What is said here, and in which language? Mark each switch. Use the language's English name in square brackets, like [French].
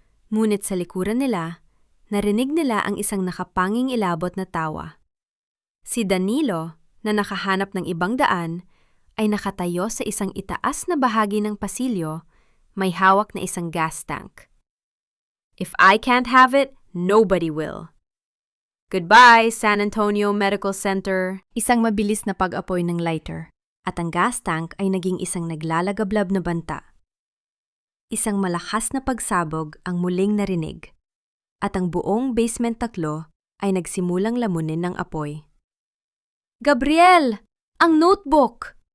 [Filipino] Ngunit sa likuran nila, narinig nila ang isang nakapanging ilabot na tawa. Si Danilo, na nakahanap ng ibang daan, ay nakatayo sa isang itaas na bahagi ng pasilyo, may hawak na isang gas tank. [English] If I can't have it, nobody will. Goodbye, San Antonio Medical Center. [Filipino] Isang mabilis na pag-apoy ng lighter. At ang gas tank ay naging isang naglalagablab na banta. Isang malakas na pagsabog ang muling narinig, at ang buong basement 3 ay nagsimulang lamunin ng apoy. Gabriel! Ang notebook!